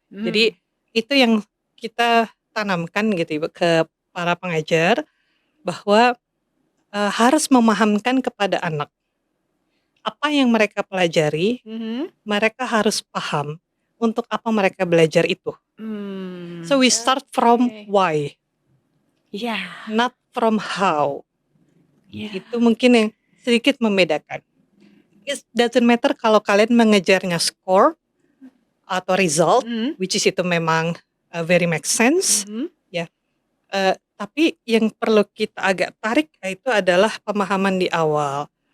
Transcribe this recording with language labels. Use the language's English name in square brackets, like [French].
[Indonesian] Jadi itu yang kita tanamkan gitu Ibu ke para pengajar bahwa harus memahamkan kepada anak apa yang mereka pelajari, mereka harus paham untuk apa mereka belajar itu. [English] So we start from why, not from how. [Indonesian] Itu mungkin yang sedikit membedakan. [English] It doesn't matter [Indonesian] kalau kalian mengejarnya score atau result, which is itu memang [English] very make sense, [Indonesian] ya. Tapi yang perlu kita agak tarik itu adalah pemahaman di awal.